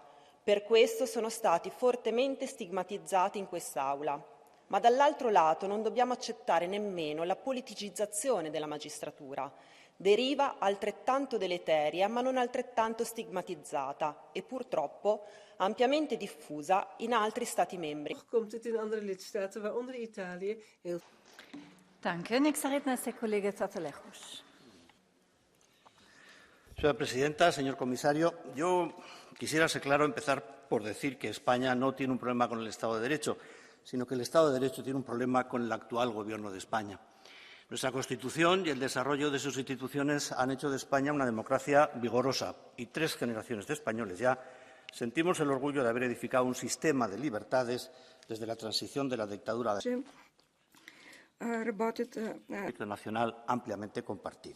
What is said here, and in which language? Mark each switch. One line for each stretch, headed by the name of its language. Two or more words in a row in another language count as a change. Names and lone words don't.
Italian: Per questo sono stati fortemente stigmatizzati in quest'Aula. Ma dall'altro lato non dobbiamo accettare nemmeno la politicizzazione della magistratura. Deriva altrettanto deleteria ma non altrettanto stigmatizzata e purtroppo ampiamente diffusa in altri Stati membri.
German: Danke. Nächster Redner ist der Kollege Zatalejos.
Spanish: Señora presidenta, señor comisario, yo quisiera ser claro, empezar por decir que España no tiene un problema con el Estado de Derecho, sino que el Estado de Derecho tiene un problema con el actual Gobierno de España. Nuestra Constitución y el desarrollo de sus instituciones han hecho de España una democracia vigorosa y 3 generaciones de españoles ya sentimos el orgullo de haber edificado un sistema de libertades desde la transición de la dictadura nacional ampliamente compartido.